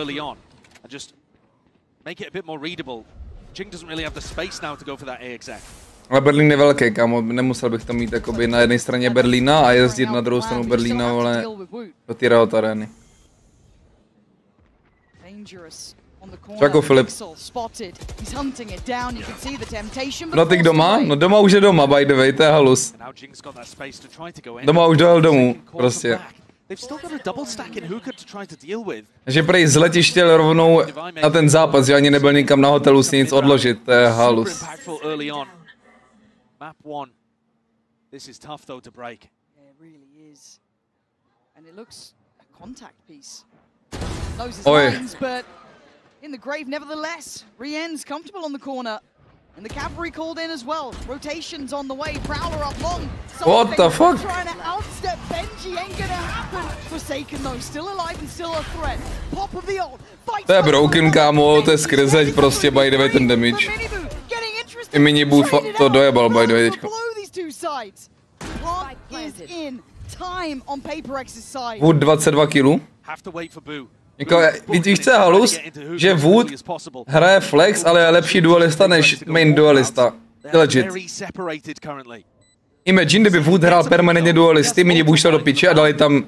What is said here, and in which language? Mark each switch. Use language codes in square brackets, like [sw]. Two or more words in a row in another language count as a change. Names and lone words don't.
[cs] Ale Berlín je velký, kámo, nemusel bych to mít jakoby na jedné straně Berlína a jezdit na druhou stranu Berlína, vole, do té Riot Areny. Jako Filip. Dotyk doma? No doma už je doma, [en] by the way, [cs] to je halus. Doma už dojel domů, prostě. Takže prej z letiště rovnou na ten zápas, že ani nebyl nikam na hotelu si nic odložit, to je halus. [en] Map 1. This is tough though to break. Yeah, it really is. And it looks a contact piece. Those lines, but in the grave nevertheless. Rien's comfortable on the corner. And the cavalry called in as well. Rotations on the way. Prowler up long. What the fuck? Trying to outstep Benji ain't gonna happen. Forsaken though, still alive and still a threat. Pop of the ult. [cs] To je broken, kámo, to je skrzeť prostě, [en] by the way, [cs] ten damage. I minibu to dojebal, [en] by the way, [cs] teďko. Wood 22 kg. Jako, víš co je halus? Že Wood hraje flex, ale je lepší duelista než main duelista. Legit. Imagine, kdyby Wood hrál permanentně duelisty, minibu šel do piče a dali tam...